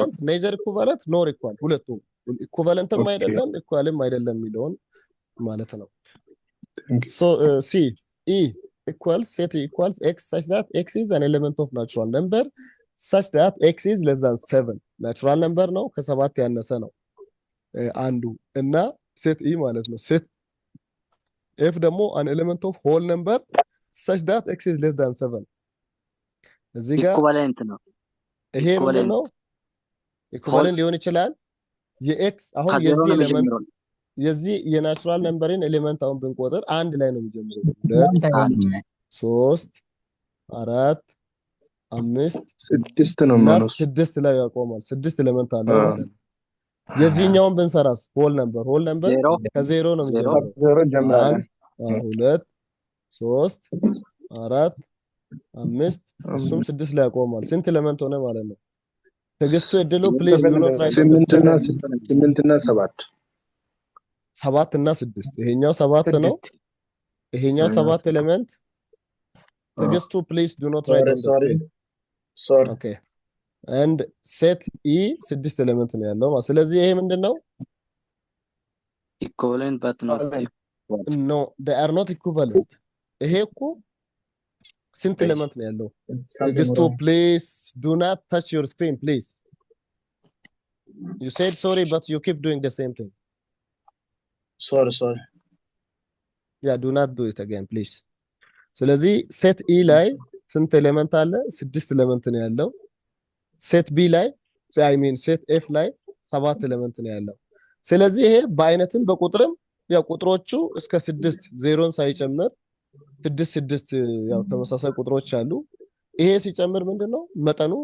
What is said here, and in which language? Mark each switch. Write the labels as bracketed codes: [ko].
[en] neither equivalent nor equal [am] ሁለቱም ኢኩቫለንትም አይደለም ኢኳልም አይደለም የሚለውን ማለት ነው። [en] so c e equals set equals x such that x is an element of natural number such that x is less than 7. natural number [am] ነው ከ7 ያነሰ ነው አንዱ እና [en] set e [am] ማለት ነው። [en] set f ደግሞ an element of whole number such that x is less than 7 [am] እዚህ ጋር Equivalent ነው። ይሄ ምንድን ነው? ኢኩቫለንት ሊሆን ይችላል። የኤክስ አሁን የዚህ ኤሌመንት የዚህ የናቹራል ነምበርን ኤሌመንት አሁን ብንቆጥር አንድ ላይ ነው የሚጀምረው። 2 3 4 5 6 ነው ማለት ነው። 6 ላይ ያቆማል። 6 ኤሌመንት አለ ማለት ነው። የዚህኛውን ብንሰራስ ሆል ነምበር ከዜሮ ነው የሚጀምረው። 2 3 4 5 እሱም 6 ላይ ያቆማል። ስንት ኤሌመንት ሆነ ማለት ነው? [en] ትግስቱ እድሉ ፕሊዝ ዱ ኖት ራይት [am] 8 እና 7 7 እና 6 ይሄኛው 7 ነው። ይሄኛው 7 ኤሌመንት [en] ትግስቱ ፕሊዝ ዱ ኖት ራይት ኦን ዘ ስክሪን sorry [am] ኦኬ [en] and set e [am] 6 ኤሌመንት ነው ያለው ማለት። ስለዚህ ይሄ ምንድነው? [en] Equivalent but not equal. no they are not equivalent። [am] ይሄ እኮ ስንት ኤሌመንት ነው ያለው? [en] ትግስቱ please do not touch your screen please. you said sorry but you keep doing the same thing. sorry yeah do not do it again please. [am] ስለዚህ set e ላይ ስንት ኤሌመንት አለ? 6 ኤሌመንት ነው ያለው። set b ላይ I mean set f ላይ 7 ኤሌመንት ነው ያለው። ስለዚህ ይሄ በአይነትም በቁጥርም ያው ቁጥሮቹ እስከ 6 ዜሮን ሳይጨምር 6 ያው ተመሳሳይ ቁጥሮች አሉ። ይሄ ሲጨምር ምንድነው መጠኑ?